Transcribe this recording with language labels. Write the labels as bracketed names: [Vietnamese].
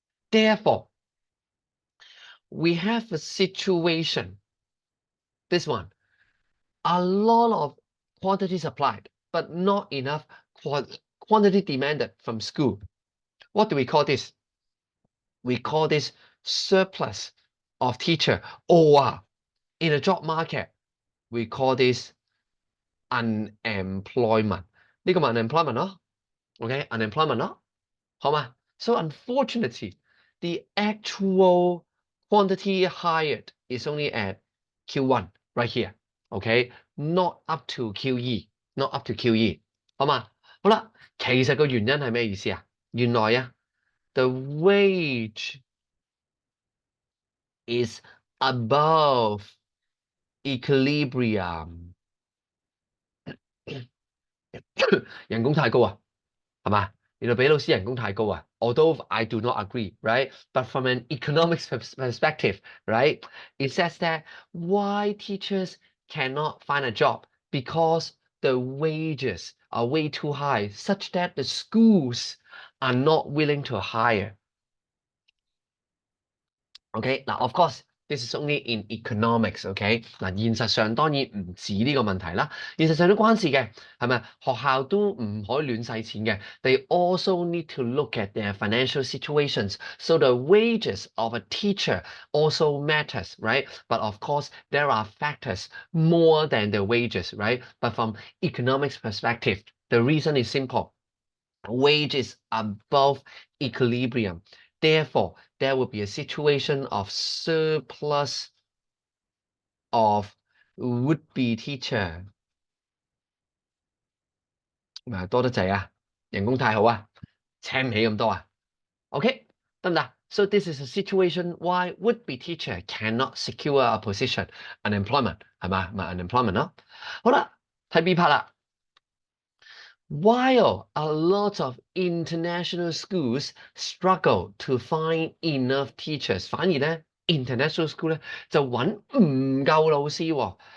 [English] Therefore, we have a situation, this one, a lot of quantity supplied, but not enough quantity demanded from school. What do we call this? We call this surplus of teacher, or in a job market, we call this unemployment. [Cantonese] 呢個咪 unemployment 咯 ，OK unemployment 咯，好嘛？ [English] So unfortunately, the actual quantity hired is only at Q1 right here. Okay, not up to QE, not up to QE. [Cantonese] 好嘛？好啦，其實個原因係咩意思啊？原來啊 [English] the wage is above equilibrium. [Cantonese] 人工太高啊，係嘛？原來俾老師人工太高啊。 [English] Although I do not agree, right? But from an economics perspective, right? It says that why teachers cannot find a job because the wages are way too high, such that the schools are not willing to hire. Okay, now of course, this is only in economics. [Cantonese] Okay，嗱，現實上當然唔止呢個問題啦，現實上都關事嘅，係咪？學校都唔可以亂使錢嘅。 [English] They also need to look at their financial situations. So the wages of a teacher also matters, right? But of course, there are factors more than the wages, right? But from economics perspective, the reason is simple. Wage is above equilibrium. Therefore, there will be a situation of surplus of would-be teacher. [Cantonese] 多得滯啊，人工太好啊，請唔起咁多啊。 OK， 得唔得？ [English] So this is a situation why would-be teacher cannot secure a position, unemployment [Cantonese] 係嘛？ 咪 unemployment 咯。好啦，睇 B part 啦。 [English] While a lot of international schools struggle to find enough teachers， [Cantonese] 反而咧 international school 咧就揾唔夠老師喎。